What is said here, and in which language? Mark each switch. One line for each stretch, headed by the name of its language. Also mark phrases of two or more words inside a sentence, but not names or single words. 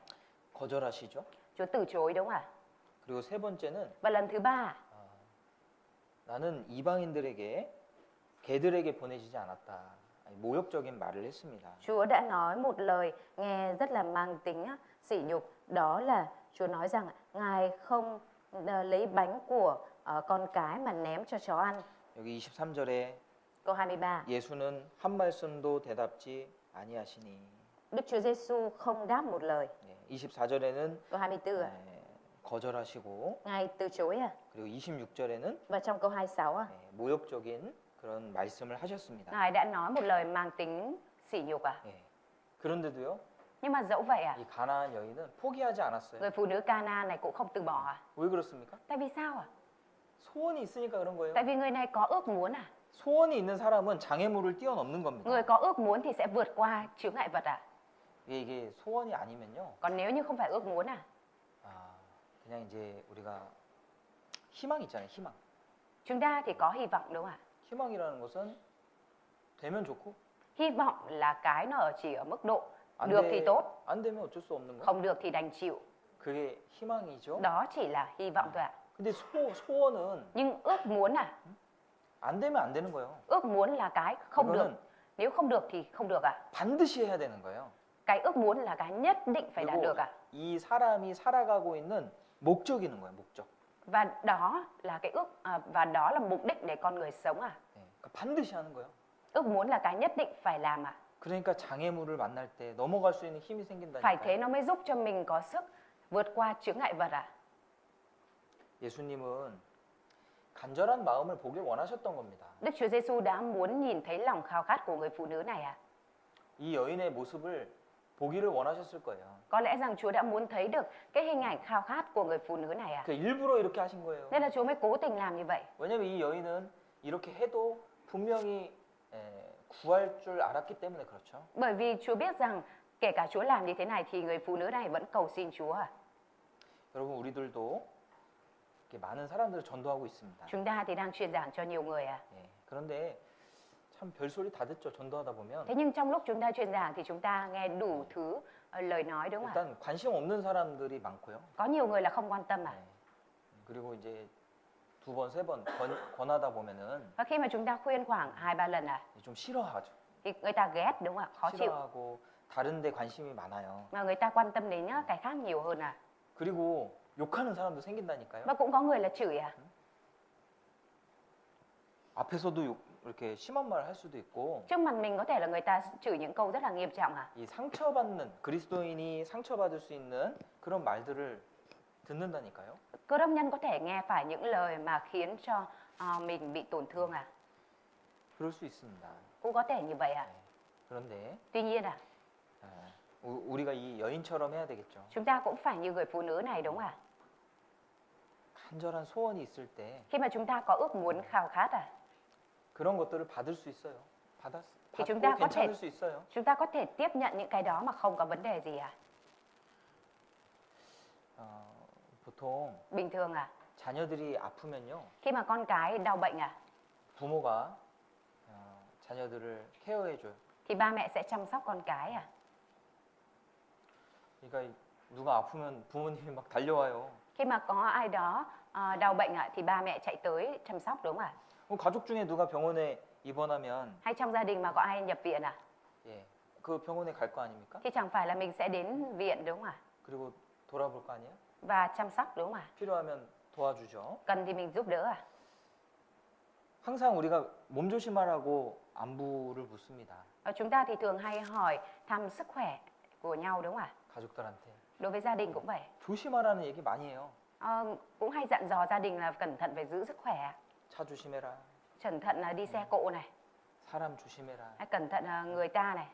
Korean: 거절하시죠.
Vietnamese: Chúa từ chối đúng không ạ?
Korean: 그리고 세 번째는
Vietnamese: Và lần thứ ba,
Korean: 나는 이방인들에게 개들에게 보내지지 않았다. 아니, 모욕적인 말을 했습니다.
Vietnamese: Chúa đã nói một lời nghe rất là mang tính sỉ nhục. Đó là Chúa nói rằng Ngài không lấy bánh của con cái mà ném cho chó ăn.
Korean: 여기 23절에
Vietnamese: Câu 23,
Korean: 예수는 한 말씀도 대답지 아니하시니.
Vietnamese: Đức Chúa Giêsu không đáp một lời.
Korean: 24절에는
Vietnamese: Câu 24 ạ,
Korean: 거절하시고
Vietnamese: Ngài từ chối à.
Korean: 그리고 26절에는
Vietnamese: Và trong câu 26 à,
Korean: 모욕적인 그런 말씀을 하셨습니다.
Vietnamese: Ngài đã nói một lời mang tính sỉ nhục à.
Korean: 그런데도요,
Vietnamese: Nhưng mà dẫu vậy à,
Korean: 이 가나안 여인은 포기하지 않았어요.
Vietnamese: người phụ nữ Cana này cũng không từ bỏ à.
Korean: 왜 그렇습니까?
Vietnamese: Tại vì sao à?
Korean: 소원이 있으니까 그런 거예요.
Vietnamese: Tại vì người này có ước muốn à.
Korean: 소원이 있는 사람은 장애물을 뛰어넘는 겁니다.
Vietnamese: Người có ước muốn thì sẽ vượt qua chướng ngại vật à.
Korean: 이게 소원이 아니면요,
Vietnamese: Còn nếu như không phải ước muốn à,
Korean: 그냥 이제 우리가 희망 있잖아요, 희망.
Vietnamese: chúng ta thì có hy vọng đúng không ạ?
Korean: 희망이라는 것은 되면 좋고
Vietnamese: Hy vọng là cái nó chỉ ở mức độ
Korean: 안,
Vietnamese: được thì tốt,
Korean: 안 되면 어쩔 수 없는 거.
Vietnamese: không được thì đành chịu.
Korean: 그게 희망이죠.
Vietnamese: Đó chỉ là hy vọng thôi ạ.
Korean: 근데 소원은
Vietnamese: Nhưng ước muốn à,
Korean: 안 되면 안 되는 거예요.
Vietnamese: ước muốn là cái không được.
Korean: 이거는
Vietnamese: Nếu không được thì không được ạ.
Korean: 반드시 해야 되는 거예요.
Vietnamese: Cái ước muốn là cái nhất định phải đạt
Korean: 그리고
Vietnamese: được ạ.
Korean: 이 사람이 살아가고 있는 목적이 있는 거예요, 목적.
Vietnamese: Và đó là cái và đó là mục đích để con người sống à.
Korean: 그러니까 반드시 하는 거예요.
Vietnamese: Ước muốn là cái nhất định phải làm à.
Korean: 그러니까 장애물을 만날 때 넘어갈 수 있는 힘이
Vietnamese: Phải thế
Korean: 생긴다니까요.
Vietnamese: nó mới giúp cho mình có sức vượt qua chướng ngại vật à.
Korean: 예수님은 간절한 마음을 보길 원하셨던 겁니다.
Vietnamese: Đức Chúa Giêsu đã muốn nhìn thấy lòng khao khát của người phụ nữ này à?
Korean: 이 여인의 모습을 보기를 원하셨을 거예요.
Vietnamese: Có lẽ rằng Chúa đã muốn thấy được cái hình ảnh khao khát của người phụ nữ này à?
Korean: 그 일부러 이렇게 하신 거예요.
Vietnamese: Nên là Chúa mới cố tình làm như vậy.
Korean: 왜냐면 이 여인은 이렇게 해도 분명히 구할 줄 알았기 때문에 그렇죠.
Vietnamese: Bởi vì Chúa biết rằng kể cả Chúa làm như thế này thì người phụ nữ này vẫn cầu xin Chúa à?
Korean: 여러분 우리들도 이렇게 많은 사람들을 전도하고 있습니다.
Vietnamese: Chúng ta thì đang truyền giảng cho nhiều người à?
Korean: 예, 그런데 참 별소리 다 듣죠. 전도하다 보면
Vietnamese: Thế nhưng trong lúc chúng ta truyền giảng thì chúng ta nghe đủ thứ lời nói đúng không ạ?
Korean: 일단 관심 없는 사람들이 많고요.
Vietnamese: Có nhiều người là không quan tâm à?
Korean: 예, 그리고 이제 두 번, 세 번 권하다 보면은
Vietnamese: Và khi mà chúng ta khuyên khoảng 2-3 lần à
Korean: 좀 싫어하죠.
Vietnamese: thì người ta ghét đúng không ạ? Khó chịu.
Korean: 싫어하고 다른 데 관심이 많아요.
Vietnamese: Mà người ta quan tâm đến cái khác nhiều hơn à?
Korean: 그리고 욕하는 사람도 생긴다니까요.
Vietnamese: Và cũng có người là chửi à?
Korean: 앞에서도 이렇게 심한 말을 할 수도 있고
Vietnamese: Trước mặt mình có thể là người ta chửi những câu rất là nghiêm trọng à?
Korean: 이 상처받는 그리스도인이 상처받을 수 있는 그런 말들을 듣는다니까요.
Vietnamese: Cơ đốc nhân có thể nghe phải những lời mà khiến cho mình bị tổn thương à?
Korean: 그럴 수 있습니다.
Vietnamese: Cũng có thể như vậy à?
Korean: 그런데
Vietnamese: Tuy nhiên à,
Korean: 우리가 이 여인처럼 해야 되겠죠.
Vietnamese: chúng ta cũng phải như người phụ nữ này đúng à?
Korean: 간절한 소원이 있을 때
Vietnamese: Khi mà chúng ta có ước muốn khao khát à,
Korean: 그런 것들을 받을 수 있어요.
Vietnamese: thì chúng
Korean: 받고
Vietnamese: ta có thể
Korean: 괜찮을 수 있어요.
Vietnamese: chúng ta có thể tiếp nhận những cái đó mà không có vấn đề gì à?
Korean: 보통
Vietnamese: Bình thường à,
Korean: 자녀들이 아프면요.
Vietnamese: khi mà con cái đau bệnh à,
Korean: 부모가 자녀들을 케어해줘요.
Vietnamese: thì ba mẹ sẽ chăm sóc con cái à?
Korean: 그러니까 누가 아프면 부모님이 막 달려와요.
Vietnamese: Khi mà có ai đó đau bệnh à, thì ba mẹ chạy tới chăm sóc đúng không ạ?
Korean: 그럼 가족 중에 누가 병원에 입원하면
Vietnamese: Hay trong gia đình mà có ai nhập viện à,
Korean: 예, 그 병원에 갈 거 아닙니까?
Vietnamese: thì chẳng phải là mình sẽ đến viện đúng không ạ?
Korean: 그리고 돌아볼 거 아니에요?
Vietnamese: Và chăm sóc đúng không ạ?
Korean: 필요하면 도와주죠.
Vietnamese: Cần thì mình giúp đỡ à?
Korean: 항상 우리가 몸조심하라고 안부를 묻습니다.
Vietnamese: Chúng ta thì thường hay hỏi thăm sức khỏe của nhau đúng không ạ?
Korean: 가족들한테.
Vietnamese: Đối với gia đình cũng vậy.
Korean: 조심하라는 얘기 많이 해요.
Vietnamese: Cũng hay dặn dò gia đình là cẩn thận phải giữ sức khỏe,
Korean: 차 조심해라.
Vietnamese: cẩn thận là đi xe cộ này,
Korean: 사람 조심해라.
Vietnamese: hay cẩn thận là người ta này,